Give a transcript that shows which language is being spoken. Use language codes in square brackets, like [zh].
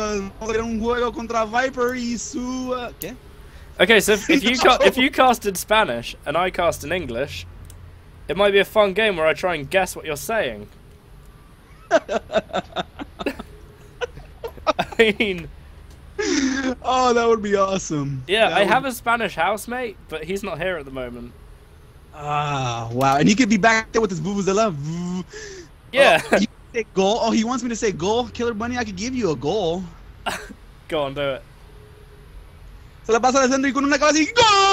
[es] Vamos a tener un juego contra Viper y su ¿qué? [en] Okay, so if you cast in Spanish and I cast in English, it might be a fun game where I try and guess what you're saying. I mean, oh, that would be awesome. Yeah, I have a Spanish housemate, but he's not here at the moment. Ah, wow. And he could be back there with his vuvuzela. Yeah. Oh, you say goal? Oh, he wants me to say goal? Killer Bunny, I could give you a goal. Go on, do it. [es] Se la pasa al centro y con una cabeza y ¡gol!